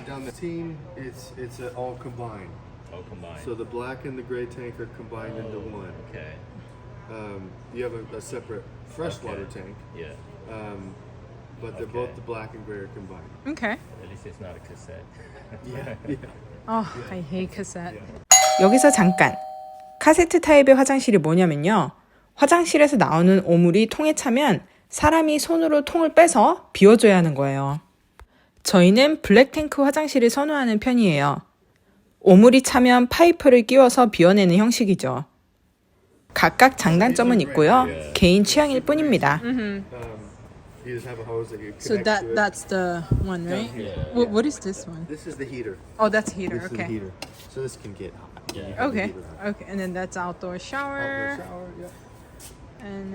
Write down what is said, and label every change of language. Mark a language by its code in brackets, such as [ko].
[en] Down the team, it's all combined. All combined. So the black and the gray tank are combined into one. Okay. You have a separate freshwater tank, Yeah. but they're both the black and gray are combined. Okay. At least it's not a cassette. Yeah. Oh, I hate cassette. [ko] 여기서 잠깐. 카세트 타입의 화장실이 뭐냐면요. 화장실에서 나오는 오물이 통에 차면 사람이 손으로 통을 빼서 비워줘야 하는 거예요. 저희는 블랙탱크 화장실을 선호하는 편이에요. 오물이 차면 파이프를 끼워서 비워내는 형식이죠. 각각 장단점은 있고요. 개인 취향일 뿐입니다. [en] You just have a hose that you connect So to it. that's the one, right? Yeah. What is this one? This is the heater. Oh, that's a heater. This is the heater. So this can get hot. You have the Okay. heater on. Okay, and then that's outdoor shower. Outdoor shower, yeah. And